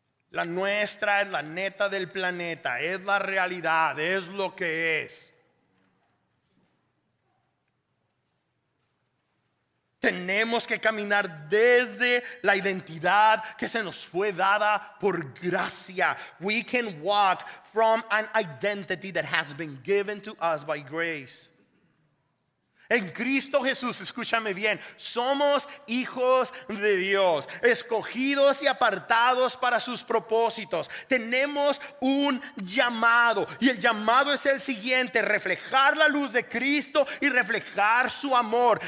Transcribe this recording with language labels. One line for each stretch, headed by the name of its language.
Spanish: La nuestra es la neta del planeta, es la realidad, es lo que es. Tenemos que caminar desde la identidad que se nos fue dada por gracia.
English: We can walk from an identity that has been given to us by grace.
Spanish: En Cristo Jesús, escúchame bien, somos hijos de Dios, escogidos y apartados para sus propósitos. Tenemos un llamado, y el llamado es el siguiente: reflejar la luz de Cristo y reflejar su amor.